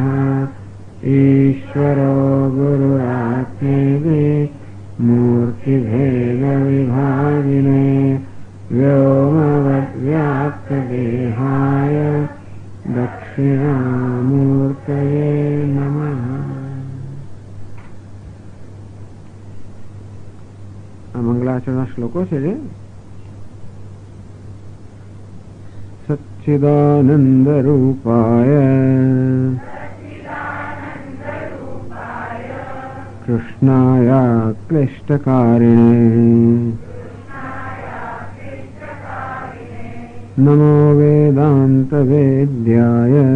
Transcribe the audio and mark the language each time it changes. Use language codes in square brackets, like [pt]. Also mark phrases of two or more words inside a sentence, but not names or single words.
[sa] ईश्वरो गुरुरात्मेति मूर्तिभेदविभागिने व्योमवद्व्याप्तदेहाय दक्षिणामूर्तये नमः। [gu] આ મંગલાચરણ શ્લોકો છે જે [sa] सच्चिदानंद रूपाय कृष्णाय क्लिष्टकारिणे नमो वेदान्तवेद्याय